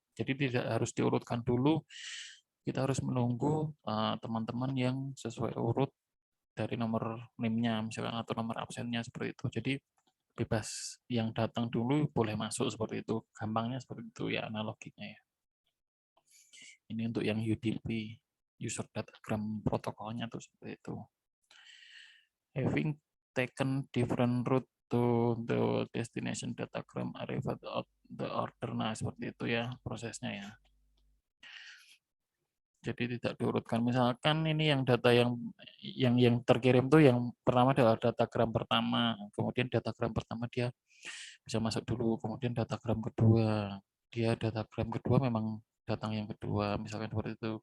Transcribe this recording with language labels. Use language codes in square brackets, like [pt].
[id] Jadi tidak harus diurutkan dulu, kita harus menunggu teman-teman yang sesuai urut dari nomor NIM-nya misalkan atau nomor absennya seperti itu. Jadi bebas yang datang dulu boleh masuk seperti itu, gampangnya seperti itu ya analoginya ya. Ini untuk yang UDP, user datagram protokolnya tuh seperti itu. [en] Having taken different route to the destination datagram arrived at the order. [id] Nah, seperti itu ya prosesnya ya. Jadi tidak diurutkan. Misalkan ini yang data yang terkirim tuh yang pertama adalah datagram pertama, kemudian datagram pertama dia bisa masuk dulu, kemudian datagram kedua, datagram kedua memang datang yang kedua, misalkan seperti itu.